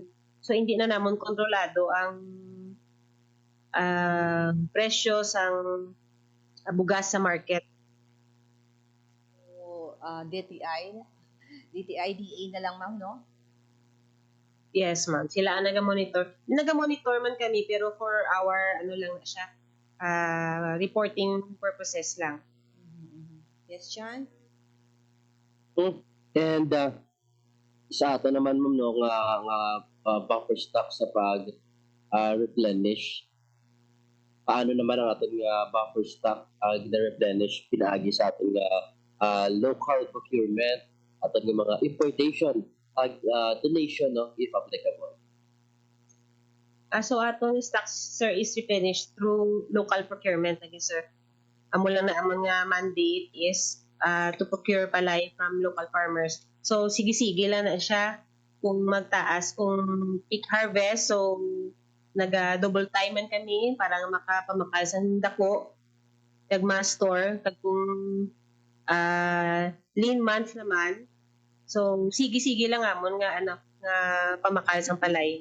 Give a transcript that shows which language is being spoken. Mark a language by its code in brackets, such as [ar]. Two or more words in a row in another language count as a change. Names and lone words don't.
[hil] So hindi na namon kontrolado ang presyo sang bugas sa market. So, DA na lang, ma'am, no? Yes, ma'am. Sila ang naga-monitor. Naga-monitor man kami pero [en] for our [hil] lang siya. [en] Reporting purposes lang. Yes, John? [hil] And sa ato naman, ma'am, no, nga buffer stock sa pag-replenish. [tl] Paano naman ang ating [en] buffer stock [tl] gina-replenish pinaagi sa ating [en] local procurement, [tl] ating mga importation, [en] donation, no, if applicable? So atong stocks, sir, is replenished through local procurement lagi, sir. [hil] Amo lang na among [en] mandate is to procure palay from local farmers. [hil] So sige-sige lang na siya kung magtaas kung peak harvest. So naga- [en] double time [hil] man kami para makapamakal sa dako kag ma-store kag kung lean month naman. So sige-sige lang amon nga nga pamakal sang palay.